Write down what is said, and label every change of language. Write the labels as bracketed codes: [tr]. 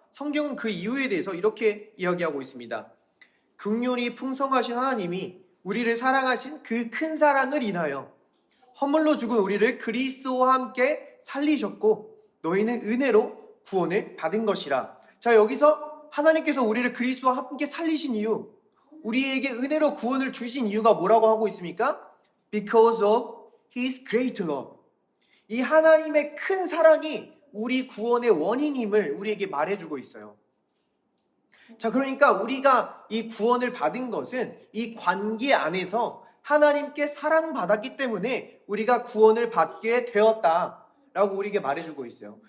[ko] 성경은 그 이유에 대해서 이렇게 이야기하고 있습니다. 긍휼이 풍성하신 하나님이 우리를 사랑하신 그 큰 사랑을 인하여 허물로 죽은 우리를 그리스도와 함께 살리셨고 너희는 은혜로 구원을 받은 것이라. 자, 여기서 하나님께서 우리를 그리스도와 함께 살리신 이유, 우리에게 은혜로 구원을 주신 이유가 뭐라고 하고 있습니까? [en] Because of His great love. [ko] 이 하나님의 큰 사랑이 우리 구원의 원인임을 우리에게 말해주고 있어요. 자, 그러니까 우리가 이 구원을 받은 것은 이 관계 안에서 하나님께 사랑받았기 때문에 우리가 구원을 받게 되었다라고 우리에게 말해주고 있어요.